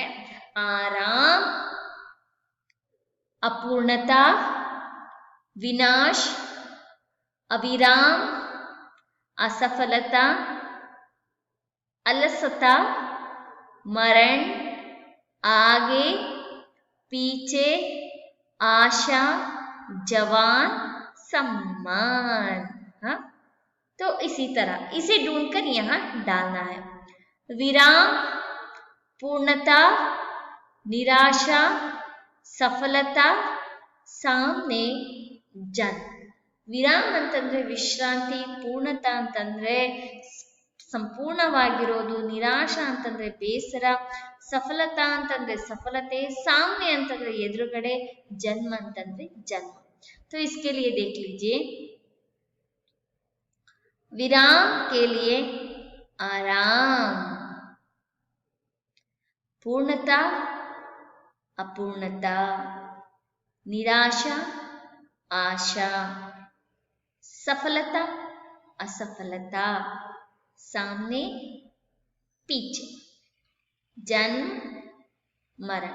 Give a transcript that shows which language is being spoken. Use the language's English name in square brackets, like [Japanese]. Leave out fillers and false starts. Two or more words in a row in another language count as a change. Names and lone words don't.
[Hindi] आराम, अपूर्णता, विनाश, अविराम, असफलता, अलसता, मरण, आगे, पीछे, आशा, जवान, सम्मान। हाँ, तो इसी तरह इसे ढूंढकर यहाँ डालना है। विराम, पूर्णता, निराशा, सफलता, सामने, जन। [Kannada] ವಿರಾಮ ಅಂತಂದ್ರೆ ವಿಶ್ರಾಂತಿ, ಪೂರ್ಣತಾ ಅಂತಂದ್ರೆ ಸಂಪೂರ್ಣವಾಗಿರೋದು, ನಿರಾಶಾ ಅಂತಂದ್ರೆ ಬೇಸರ, ಸಫಲತಾ ಅಂತಂದ್ರೆ ಸಫಲತೆ, ಸಾಮ್ಯ ಅಂತಂದ್ರೆ ಎದುರುಗಡೆ, ಜನ್ಮ ಅಂತಂದ್ರೆ ಜನ್ಮ। [Hindi] तो इसके लिए देख लीजिए, विराम के लिए आराम, पूर्णता, अपूर्णता, निराशा, आशा, सफलता, असफलता, सामने, पीछे, जन्म, मरण।